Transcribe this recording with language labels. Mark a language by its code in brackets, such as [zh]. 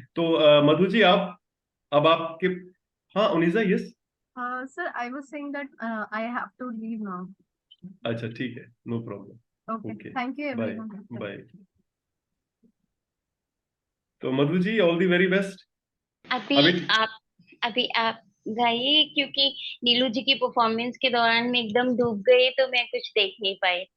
[hi] तो मधु जी, आप अब आपके, हाँ उनिजा, yes. [en] Sir, I was saying that I have to leave now. [hi] अच्छा ठीक है, [en] No problem. Okay. Okay, Thank you, bye everyone. Bye. तो Madhu ji, all the very best. [hi] अभी आप गाइए, क्योंकि नीलू जी की परफॉर्मेंस के दौरान मैं एकदम डूब गई, तो मैं कुछ देख नहीं पाई।